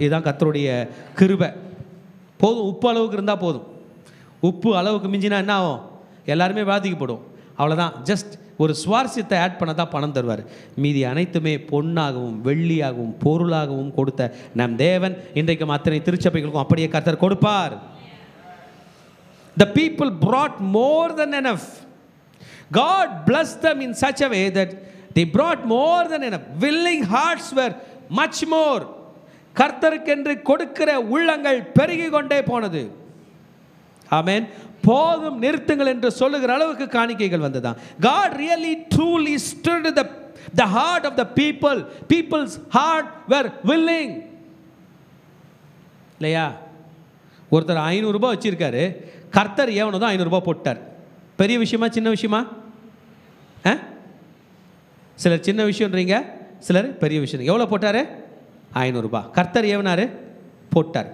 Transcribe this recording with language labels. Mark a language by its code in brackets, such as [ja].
[ta] இதுதான் கர்த்தருடைய கிருபை. போதும், உப்பு அளவுக்கு இருந்தால் போதும். உப்பு அளவுக்கு மிஞ்சினா என்ன ஆகும்? எல்லாருமே பாதிக்கப்படும். அவ்வளோதான். ஜஸ்ட் ஒரு சுவாரஸ்யத்தை ஆட் பண்ண தான் பணம் தருவார். மீதி அனைத்துமே பொன்னாகவும் வெள்ளியாகவும் பொருளாகவும் கொடுத்த நம் தேவன் இன்றைக்கும் அத்தனை திருச்சபைகளுக்கும் அப்படியே கர்த்தர் கொடுப்பார். [en] The people brought more than enough. God blessed them in such a way that they brought more than enough. Willing hearts were much more. [ta] கர்த்தருக்கென்று கொடுக்கிற உள்ளங்கள் பெருகி கொண்டே போனது. ஆமென். போதும், நிறுத்துங்கள் என்று சொல்லுகிற அளவுக்கு காணிக்கைகள் வந்ததான். [en] God really truly stirred the heart of the people. People's heart were willing. [ta] இல்லையா? ஒருத்தர் 500 ரூபாய் வச்சிருக்காரு, கர்த்தர் எவனோ தான் 500 ரூபாய் போட்டார். பெரிய விஷயமா சின்ன விஷயமா? சிலர் சின்ன விஷயம்ன்றீங்க, சிலர் பெரிய விஷயம். எவ்வளோ போட்டார்? 500 ரூபாய். கர்த்தர் ஏவனார், போட்டார்.